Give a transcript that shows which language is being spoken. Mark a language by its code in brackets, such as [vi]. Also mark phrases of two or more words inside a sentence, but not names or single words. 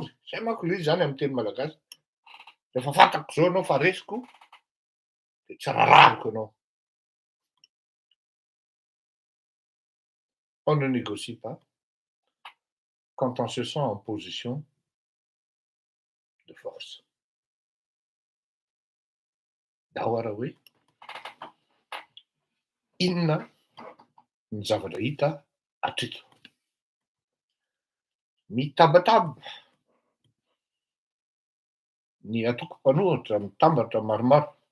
[mg] Zay manko le izy zany amin'ny teny malagasy. Rehefa fantako zao anao fa resiko de tsy rarahiko anao. [fr] On ne négocie pas quand on se sent en position de force. [mg] Dahora hoe inona ny zavatra hita atrito. Mitabataba ny atoko mpanohitra mitambatra maromaro.